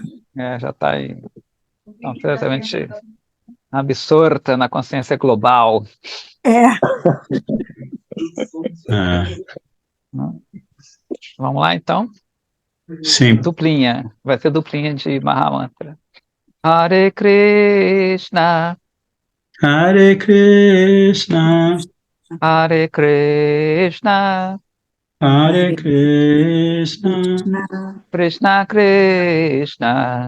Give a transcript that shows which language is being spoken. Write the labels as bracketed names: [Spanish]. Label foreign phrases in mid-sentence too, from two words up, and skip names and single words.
[Portuguese] Já está aí completamente absorta na consciência global. É, É, Vamos lá, então? sim. Duplinha. Vai ser duplinha de Mahamantra. [Sanskrit] हरे कृष्ण, हरे कृष्ण, हरे कृष्ण, Hare Hare Krishna, Krishna, कृष्ण कृष्ण,